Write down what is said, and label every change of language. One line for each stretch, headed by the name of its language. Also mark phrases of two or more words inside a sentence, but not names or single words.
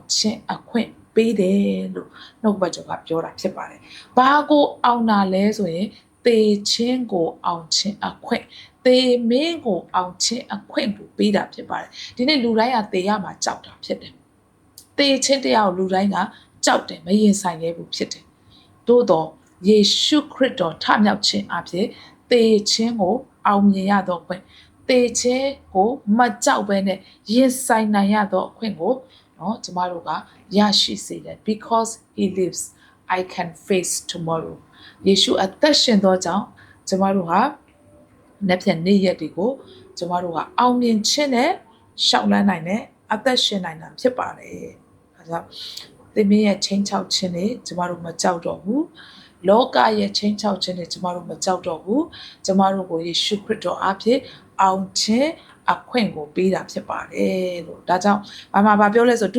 Burmese: ချင်းအခွင့်ပေးတယ်လို့နှုတ်ဘတ်တော်ကပြောတာဖြစ်ပါတယ်။ဘာကိုအောင်တာလဲဆိုရင်သေခြင်းကိုအောင်ခြင်းအခွင့်သေမင်းကိုအောင်ခြင်းအခွင့်ကိုပေးတာဖြစ်ပါတယ်။ဒီနေ့လူတိုင်းကသေရမှာကြောက်တာဖြစ်တယ်။သေခြင်းတရားကိုလူတိုင်းကကြောက်တယ်မရင်ဆိုင်ရဲဘူးဖြစ်တယ်။သို့တော့ယေရှုခရစ်တော်ထမြောက်ခြင်း အဖြစ်သေခြင်းကိုအောင်မြင်ရသောအခွင့်သေခြင်းကိုမကြောက်ဘဲနဲ့ရင်ဆိုင်နိုင်ရသောအခွင့်ကိုနော်ကျမတို့ကရရှိစေတယ်
English: because he lives I can face tomorrow
Burmese: ယေရှုအသက်ရှင်သောကြောင့်ကျမတို့ဟာနေ့ပြန်နေ့ရက်တွေကိုကျမတို့ကအောင်မြင်ခြင်းနဲ့ရှောက်လန်းနိုင်တဲ့အသက်ရှင်နိုင်တာဖြစ်ပါတယ်အဲဒါသင်မင်းရဲ့ချင်းချောက်ခြင်းတွေကျမတို့မကြောက်တော့ဘူးလောကရဲ့ချင်းချောက်ခြင်းတွေကျမတို့မကြောက်တော့ဘူးကျမတို့ကိုယေရှုခရစ်တော်အားဖြင့်အောင်ခြင်းအခွင့်ကိုပေးတာဖြစ်ပါတယ်လို့ဒါကြောင့်ဘာပြောလဲဆိုဒု